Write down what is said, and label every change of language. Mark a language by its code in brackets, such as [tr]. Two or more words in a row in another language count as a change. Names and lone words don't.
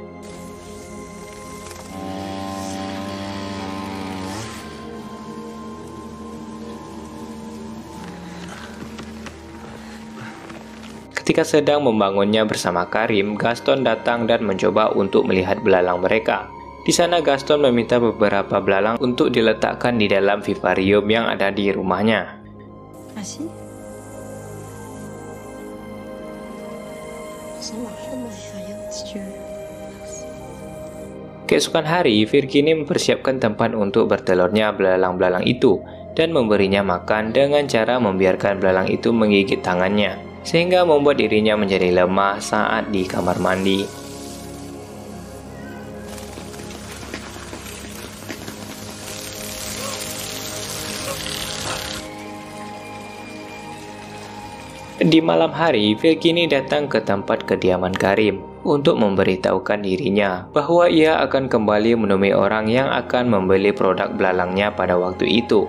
[id] Ketika sedang membangunnya bersama Karim, Gaston datang dan mencoba untuk melihat belalang mereka. Di sana Gaston meminta beberapa belalang untuk diletakkan di dalam vivarium yang ada di rumahnya. [fr] Assis. Ça marche dans mon vivarium, si tu veux. [id] Keesokan hari, Virginie mempersiapkan tempat untuk bertelurnya belalang-belalang itu dan memberinya makan dengan cara membiarkan belalang itu menggigit tangannya, sehingga membuat dirinya menjadi lemah saat di kamar mandi. Di malam hari, Virginie datang ke tempat kediaman Karim untuk memberitahukan dirinya bahwa ia akan kembali menemui orang yang akan membeli produk belalangnya pada waktu itu.